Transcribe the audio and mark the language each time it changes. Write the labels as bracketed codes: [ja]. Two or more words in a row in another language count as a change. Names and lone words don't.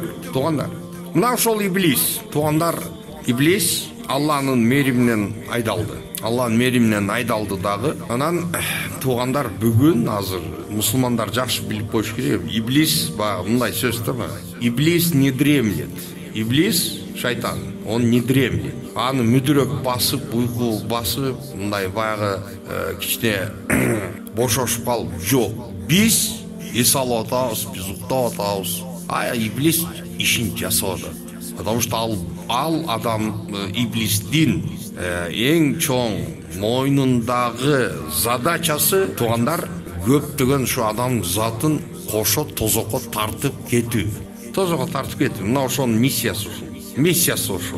[ky] Туугандар, мына ошол иблис, туугандар, иблис Алланын мээриминен айдалды. Дагы. Анан туугандар, бүгүн азыр мусулмандар жакшы билип коюш керек. Иблис мындай сөз да бар. Иблис [ru] не дремлет. [ky] Иблис шайтан, [ru] он не дремлет. [ky] Аны мүдүрөк басып, уйку басып, мындай баягы кичине бошошуп калып, жок. Биз эс алып атабыз, биз уктап атабыз. Иблис ишин жасап атат. [ru] Потому что [ky] ал адам иблистин эң чоң мойнундагы задачасы, туугандар, көптөгөн ушу адам затын кошо тозокко тартып кетүү. Мына ошонун миссиясы ошол.